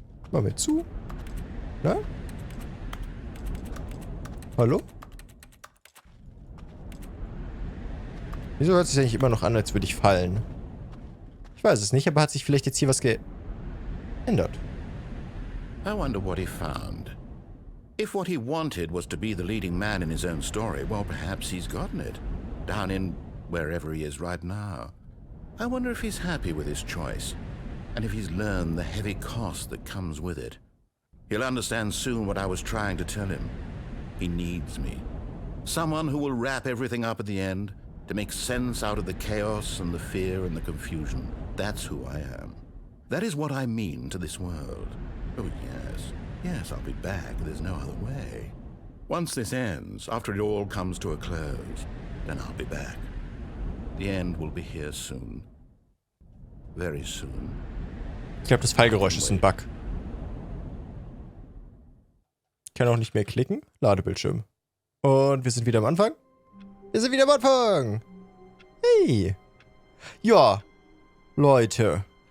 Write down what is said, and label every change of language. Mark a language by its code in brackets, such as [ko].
[de] Mal mit zu. Na? Hallo? Wieso hört es sich eigentlich immer noch an, als würde ich fallen? Ich weiß es nicht, aber hat sich vielleicht jetzt hier was geändert? [en] I wonder what he found. If what he wanted was to be the leading man in his own story, well, perhaps he's gotten it. Down in wherever he is right now. I wonder if he's happy with his choice, and if he's learned the heavy cost that comes with it. He'll understand soon what I was trying to tell him. He needs me. Someone who will wrap everything up at the end, to make sense out of the chaos and the fear and the confusion. That's who I am. That is what I mean to this world. Oh, yes. Yes, I'll be back. There's no other way. Once this ends, after it all comes to a close, then I'll be back. The end will be here soon. Very soon. [de] Ich glaube, das Fallgeräusch ist ein Bug. Ich kann auch nicht mehr klicken. Ladebildschirm. Und wir sind wieder am Anfang. Wir sind wieder am Anfang. Hey. Ja. Leute.